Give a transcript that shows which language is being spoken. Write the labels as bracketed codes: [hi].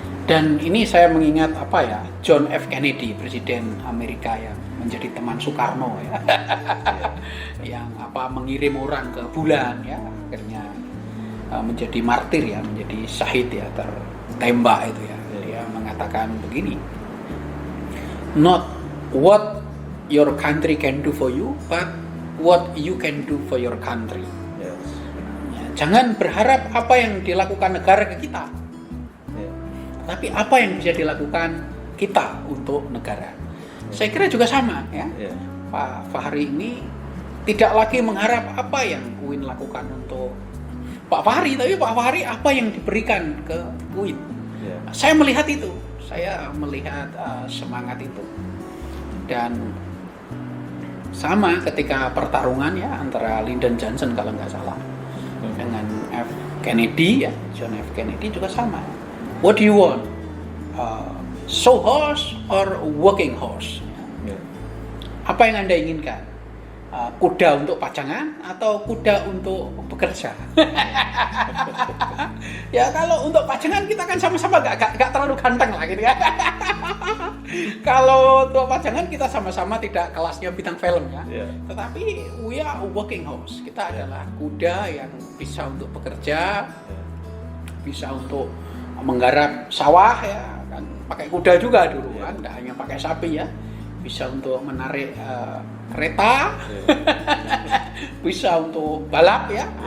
[id] Dan ini saya mengingat John F. Kennedy, Presiden Amerika yang menjadi teman Soekarno ya. Yang mengirim orang ke bulan ya, akhirnya menjadi martir ya, menjadi syahid ya, tertembak itu ya. Dia mengatakan begini, [en] not what your country [id] can do for you, but what you can do for your country. [en] Yes. [id] Ya, jangan berharap apa yang dilakukan negara ke kita, tapi apa yang bisa dilakukan kita untuk negara. Saya kira juga sama ya. Pak Fahri ini tidak lagi mengharap apa yang UIN lakukan untuk Pak Fahri, tapi Pak Fahri apa yang diberikan ke UIN. Saya melihat itu, saya melihat semangat itu. Dan sama ketika pertarungan ya antara Lyndon Johnson kalau nggak salah dengan F. Kennedy ya, John F. Kennedy juga sama. [en] What do you want? Show horse or working horse? [id] Apa yang Anda inginkan? Kuda untuk pajangan atau kuda untuk bekerja? Ya kalau untuk pajangan kita kan sama-sama gak terlalu ganteng lah gitu ya. Kalau untuk pajangan kita sama-sama tidak kelasnya bintang film ya. [en] Tetapi we are working horse. [id] Kita adalah kuda yang bisa untuk bekerja, bisa untuk menggarap sawah ya kan, pakai kuda juga dulu kan, tidak hanya pakai sapi ya. Bisa untuk menarik kereta, bisa untuk balap ya.